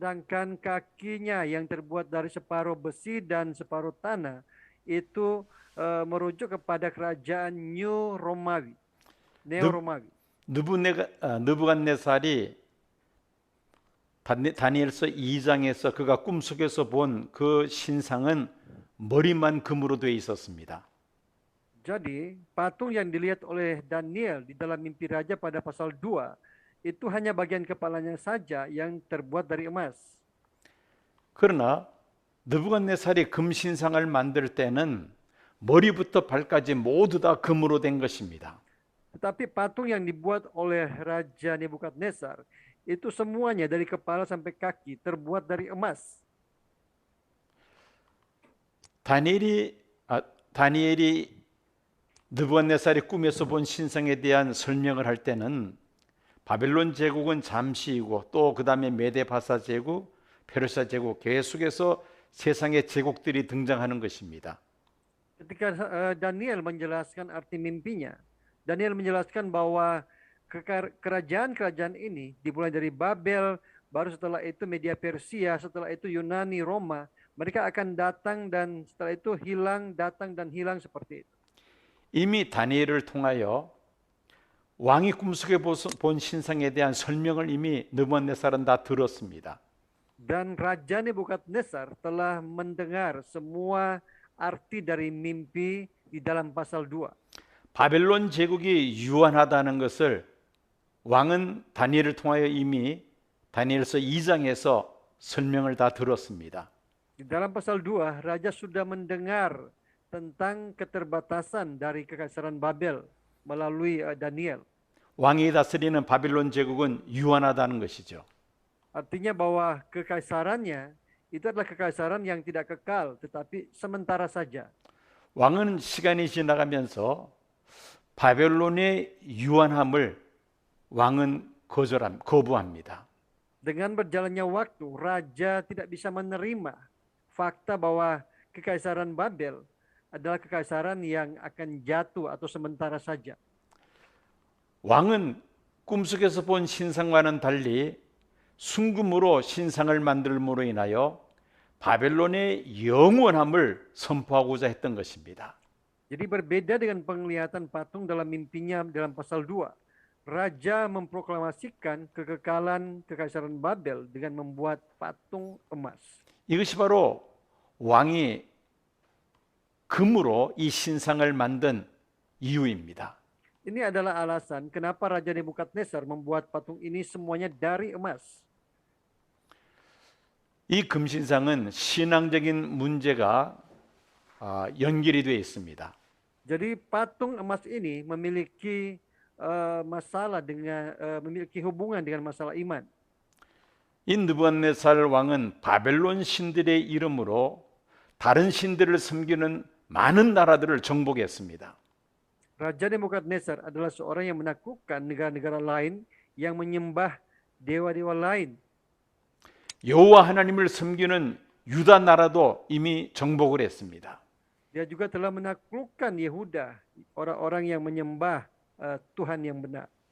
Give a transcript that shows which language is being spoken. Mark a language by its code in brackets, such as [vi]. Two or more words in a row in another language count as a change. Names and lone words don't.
[id] Sedangkan kakinya yang terbuat dari separuh besi dan separuh tanah itu merujuk kepada kerajaan New Romawi, Neo [ko] 느- [id] Romawi. [ko] 느부갓네살이 다니엘서 2장에서 그가 꿈속에서 본 그 신상은 머리만 금으로 되어 있었습니다. [id] Jadi patung yang dilihat oleh Daniel di dalam mimpi raja pada pasal 2 itu hanya bagian kepalanya saja yang terbuat dari emas. [ko] 그러나 느부갓네살이 금 신상을 만들 때는 머리부터 발까지 모두 다 금으로 된 것입니다. [id] Tetapi patung yang dibuat oleh Raja Nebukadnezar itu semuanya dari kepala sampai kaki terbuat dari emas. [ko] 다니엘이 느부갓네살이 꿈에서 본 신상에 대한 설명을 할 때는 바벨론 제국은 잠시이고 또 그 다음에 메데바사 제국, 페르시아 제국 계속해서 세상의 제국들이 등장하는 것입니다. [id] Ketika Daniel menjelaskan arti mimpinya, Daniel menjelaskan bahwa kerajaan-kerajaan ini dimulai dari Babel, baru setelah itu Media Persia, setelah itu Yunani, Roma, mereka akan datang dan setelah itu hilang, datang dan hilang seperti itu. [ko] 이미 다니엘을 통하여 왕이 꿈속에 본 신상에 대한 설명을 이미 느부갓네살은 다 들었습니다. [id] Dan Raja Nebukadnezar telah mendengar semua arti dari mimpi di dalam pasal 2. [ko] 바벨론 제국이 유한하다는 것을 왕은 다니엘을 통하여 이미 다니엘서 2장에서 설명을 다 들었습니다. [id] Di dalam pasal 2, Raja sudah mendengar tentang keterbatasan dari kekaisaran Babel melalui Daniel. [ko] 왕이 다스리는 바빌론 제국은 유한하다는 것이죠. [id] Artinya bahwa kekaisarannya itu adalah kekaisaran yang tidak kekal, tetapi sementara saja. [ko] 왕은 시간이 지나가면서 바벨론의 유한함을 왕은 거부합니다. [id] Dengan berjalannya waktu, raja tidak bisa menerima fakta bahwa kekaisaran Babel adalah kekaisaran yang akan jatuh atau sementara saja. [ko] 왕은 꿈속에서 본 신상과는 달리 순금으로 신상을 만들므로 인하여 바벨론의 영원함을 선포하고자 했던 것입니다. [id] Jadi berbeda dengan penglihatan patung dalam mimpinya dalam pasal 2. Raja memproklamasikan kekekalan kekaisaran Babel dengan membuat patung emas. [ko] 이것이 바로 왕이 금으로 이 신상을 만든 이유입니다. [id] Ini adalah alasan kenapa Raja Nebukadnezar membuat patung ini semuanya dari emas. [ko] 이 금신상은 신앙적인 문제가 연결이 되어 있습니다. [id] Jadi patung emas ini memiliki masalah dengan memiliki hubungan dengan masalah iman. [ko] 이 느부갓네살 왕은 바벨론 신들의 이름으로 다른 신들을 섬기는 많은 나라들을 정복했습니다. [id] Raja Nebukadnezar adalah seorang yang menaklukkan negara-negara lain yang menyembah dewa-dewa lain. [ko] 여호와 하나님을 섬기는 유다 나라도 이미 정복을 했습니다. [id] Dia juga telah menaklukkan Yehuda, orang-orang yang menyembah Tuhan yang benar.